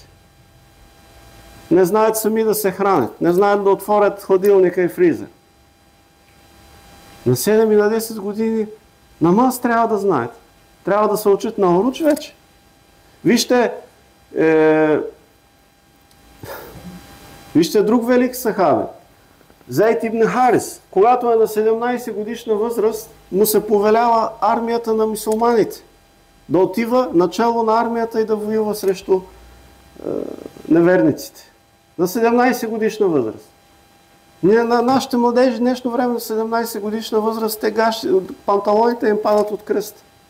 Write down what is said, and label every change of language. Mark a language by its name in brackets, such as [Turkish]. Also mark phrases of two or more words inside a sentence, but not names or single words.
[Bulgarian] Не знаят сами да се хранят, не знаят да отворят хладилника и фризер. На 7 и на 10 години намаз трябва да знаят. Трябва да се учат на уруч вече. Вижте, вижте друг велик сахаби. Зейд ибн Харис, когато е на 17 годишна възраст, му се повелява армията на мюсюлманите. Да отива начало на армията и да воюва срещу неверниците. На 17 годишна възраст. Ние на нашите младежи днешно време на 17 годишна възраст, те панталоните им падат от кръст.